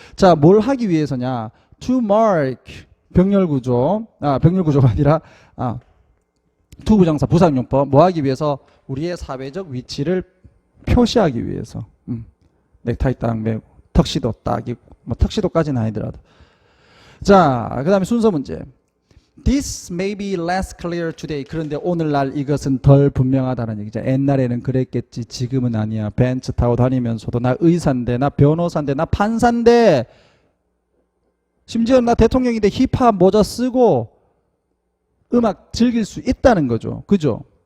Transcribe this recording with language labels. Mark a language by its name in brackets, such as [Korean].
[Korean] 자, 뭘 하기 위해서냐? [English] To mark [Korean] 병렬구조가 아니라 투부정사 부사용법 뭐 하기 위해서? 우리의 사회적 위치를 표시하기 위해서. 넥타이 딱 매고 턱시도 딱 입고 뭐 턱시도까지는 아니더라도. 자, 그 다음에 순서 문제. [English] This may be less clear today. [Korean] 그런데 오늘날 이것은 덜 분명하다는 얘기죠. 옛날에는 그랬겠지. 지금은 아니야. 벤츠 타고 다니면서도 나 의사인데, 나 변호사인데, 나 판사인데, 심지어 나 대통령인데 힙합 모자 쓰고 음악 즐길 수 있다는 거죠. 그죠?